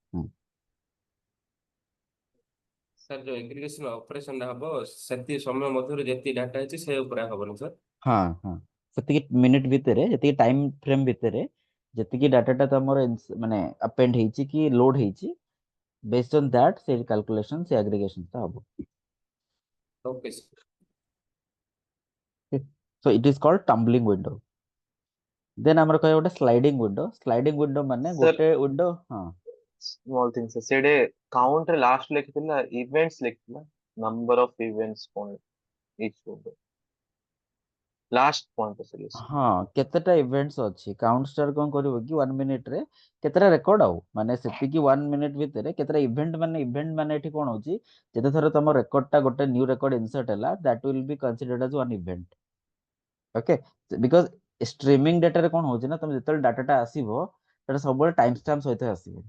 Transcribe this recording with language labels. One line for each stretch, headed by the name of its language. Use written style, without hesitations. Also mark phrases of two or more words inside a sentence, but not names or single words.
Odia: ସାର୍ ଯୋଉ
English: aggregation operationଟା
Odia: ହବ ସେତିକି ସମୟ ମଧ୍ୟରେ ଯେତିକି ଡାଟା ଅଛି ସେ ଉପରେ ହବନି ସାର୍? ହଁ ହଁ, ସେତିକି ମିନିଟ୍ ଭିତରେ, ଯେତିକି
English: time frame
Odia: ଭିତରେ ଯେତିକି ଡାଟାଟା ତମର ମାନେ ଆପେଣ୍ଡ ହେଇଛି କି ଲୋଡ ହେଇଛି,
English: based on that
Odia: ସେ କାଲକୁଲେସନ, ସେ ଆଗ୍ରିଗେସନ ଟା ହବ।
English: okay sir. So it is called tumbling window.
Odia: Then ଆମର କହିବା ଗୋଟେ
English: sliding window. sliding window
Odia: ମାନେ
English: Sir,
Odia: ଗୋଟେ ୱିଣ୍ଡୋ। ହଁ
English: small thing sir, ସେଠି count ରେ last ଲେଖିଥିଲା events ଲେଖିଥିଲା, number of events କଣ each window, last point sir yes।
Odia: ହଁ, କେତେଟା ଇଭେଣ୍ଟସ୍ ଅଛି,
English: count star
Odia: କଣ କରିବ କି 1 ମିନିଟ ରେ କେତେଟା ରେକର୍ଡ, ଆଉ ମାନେ ସେତିକି 1 ମିନିଟ ଭିତରେ କେତେଟା ଇଭେଣ୍ଟ, ମାନେ ଇଭେଣ୍ଟ ମାନେ ଏଠି କଣ ହଉଛି, ଯେତେ ଥର ତମ ରେକର୍ଡଟା ଗୋଟେ
English: new record insert
Odia: ହେଲା,
English: that will be considered as one event.
Odia: ଓକେ।
English: because streaming
Odia: ଡାଟାରେ କଣ ହଉଛି ନା, ତମେ ଯେତେବେଳେ ଡାଟାଟା ଆସିବ ସେଟା ସବୁବେଳେ
English: time stamp
Odia: ସହିତ ଆସିବ।